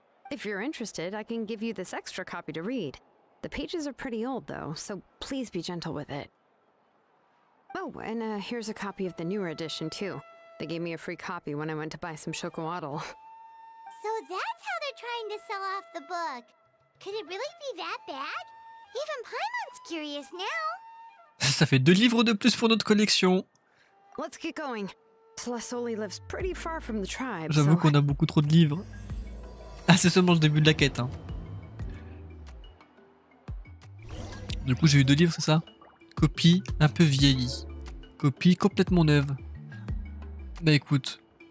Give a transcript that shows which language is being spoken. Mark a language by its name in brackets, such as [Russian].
[English] If you're interested, I can give you this extra copy to read. The pages are pretty old though, so please be gentle with it. Oh, and here's a copy of the newer edition too. They gave me a free copy when I went to buy some chocolatl. So that's how they're trying to sell off the book. Could it really be that bad? Even Paimon's curious now. [French] Ça fait 2 livres de plus pour notre collection. [English] Let's get going. Celestoli lives pretty far from the tribe, [French] J'avoue [English] so [French] qu'on a beaucoup trop de livres. Ah, c'est seulement le début de la quête. Hein. Du coup, j'ai eu 2 livres, c'est ça? Copie un peu vieillie. Copie complètement neuve. Bah écoute.